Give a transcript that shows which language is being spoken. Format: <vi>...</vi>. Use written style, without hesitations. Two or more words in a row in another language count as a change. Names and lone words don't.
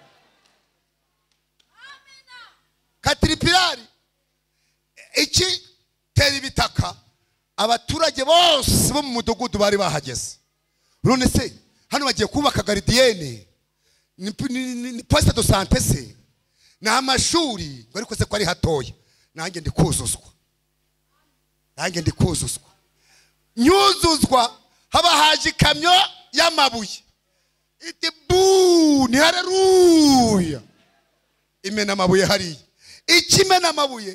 <rw>Caterpillar iki teri bitaka, abaturage bose bo mu mudugudu bari bahageze. None se hano bagiye kubaka garidiyene, ni</rw> <fr>poste de santé</fr> <rw>se na amashuri, ariko se ko ari hatoya. Nanjye ndi kuzuzwa, nyuzuzwa. Haba haje ikamyo y'amabuye, iti bu, ni haleluya. Imena amabuye hariya, ikimena amabuye.</rw>